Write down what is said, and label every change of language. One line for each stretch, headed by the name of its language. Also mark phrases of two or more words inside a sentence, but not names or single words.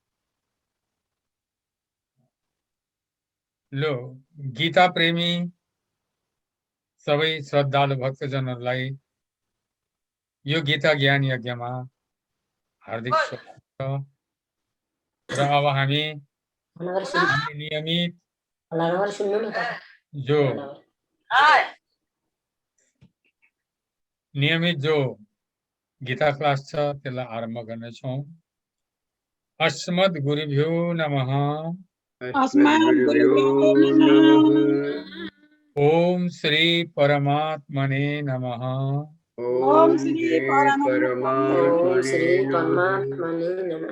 Nepali: लो, गीता प्रेमी सबै श्रद्धालु भक्तजनहरूलाई यो गीता ज्ञान यज्ञमा हार्दिक स्वागत छ। र अब हामी नियमित जो गीता क्लास छ त्यसलाई आरम्भ गर्नेछौँ।
Sanskrit: अस्मद् गुरुभ्यो नमः। ओम श्री परमात्मने नमः। ओम श्री परमात्मने नमः।